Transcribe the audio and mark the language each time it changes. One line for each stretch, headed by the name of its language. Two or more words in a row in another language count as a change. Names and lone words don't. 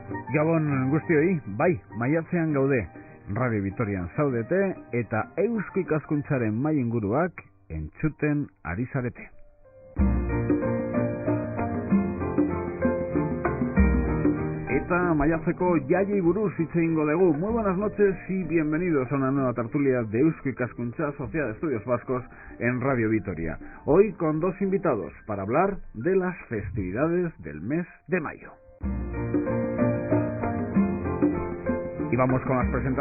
Basque: Gabon guztioi, bai, maiatzean gaude, Radio Vitorian zaudete eta Eusko Ikaskuntzaren mai inguruak entzuten ari zarete. Eta maiatzeko jaiei buruz hitz egingo dugu.
Spanish: Muy buenas noches y bienvenidos a una nueva tertulia de Eusko Ikaskuntza, Sociedad de Estudios Vascos en Radio Vitoria. Hoy con dos invitados para hablar de las festividades del mes de mayo. Y vamos con las presentaciones.